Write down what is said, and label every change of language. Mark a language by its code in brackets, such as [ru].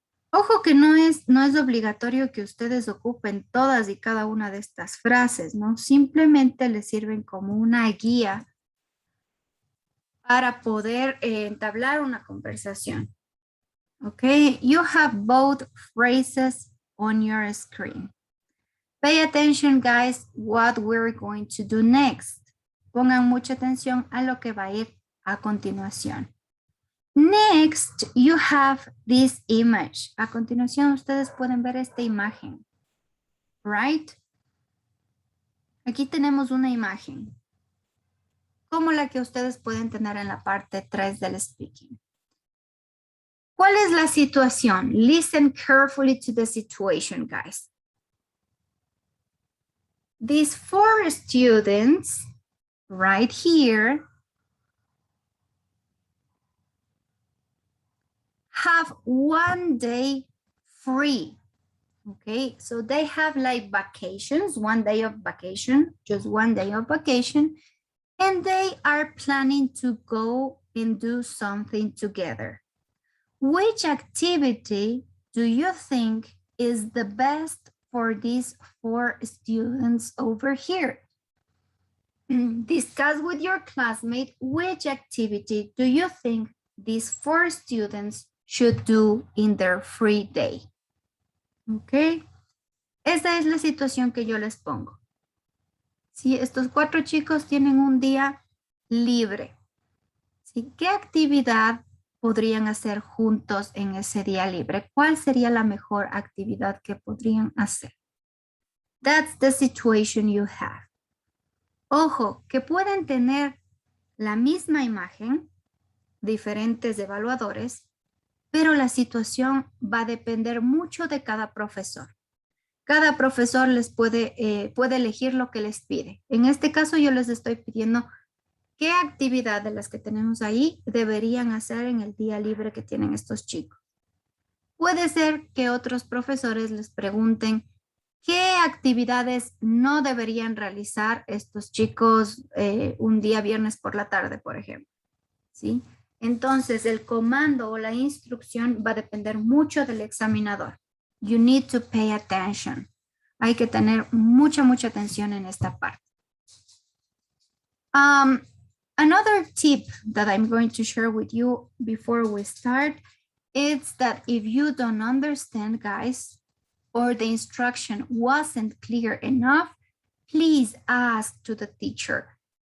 [es] Ojo que no es obligatorio que ustedes ocupen todas y cada una de estas frases, ¿no? Simplemente les sirven como una guía para poder entablar una conversación. [en] Okay, you have both phrases on your screen. Pay attention, guys, what we're going to do next. [es] Pongan mucha atención a lo que va a ir a continuación. [en] Next, you have this image. [es] A continuación, ustedes pueden ver esta imagen. [en] Right? [es] Aquí tenemos una imagen. Como la que ustedes pueden tener en la parte 3 del speaking. ¿Cuál es la situación? [en] Listen carefully to the situation, guys. These 4 students right here have 1 day free. Okay, so they have like vacations, 1 day of vacation, just 1 day of vacation, and they are planning to go and do something together. Which activity do you think is the best for these 4 students over here? Discuss with your classmate which activity do you think these 4 students should do in their free day. Ok. [es] Esa es la situación que yo les pongo. Si estos 4 chicos tienen un día libre, ¿sí? ¿Qué actividad podrían hacer juntos en ese día libre? ¿Cuál sería la mejor actividad que podrían hacer? [en] That's the situation you have. [es] Ojo, que pueden tener la misma imagen, diferentes evaluadores, pero la situación va a depender mucho de cada profesor. Cada profesor les puede elegir lo que les pide. En este caso yo les estoy pidiendo qué actividad de las que tenemos ahí deberían hacer en el día libre que tienen estos chicos. Puede ser que otros profesores les pregunten qué actividades no deberían realizar estos chicos un día viernes por la tarde, por ejemplo. ¿Sí? Entonces, el comando o la instrucción va a depender mucho del examinador. [en] You need to pay attention. [es] Hay que tener mucha atención en esta parte. [en] Another tip that I'm going to share with you before we start is that if you don't understand, guys, or the instruction wasn't clear enough, please ask to the teacher.